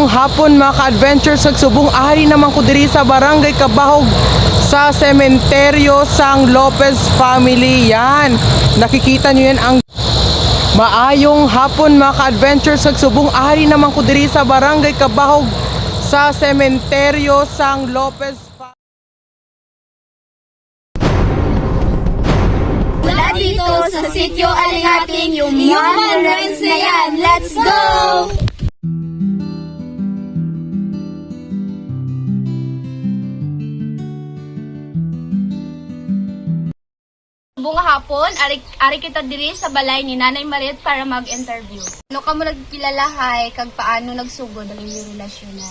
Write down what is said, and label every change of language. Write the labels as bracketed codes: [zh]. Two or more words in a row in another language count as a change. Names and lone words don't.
[hil] hapon mga ka-adventure sa subong ari naman ko diri sa barangay Kabahog sa sementeryo sang Lopez family. [tl] Yan, nakikita nyo yan [hil] ang maayong hapon mga ka-adventure sa subong ari naman ko diri sa barangay Kabahog sa sementeryo sang Lopez family. [tl] Mula dito sa Sitio Alihating, yung [en] human ruins [tl] na yan. [en] Let's go! [hil] Bunga hapon, ari kita diri sa balay ni Nanay Marit para mag-interview. Ano ka mo nagkilalahay, kag paano nagsugod ang inyong relasyonan?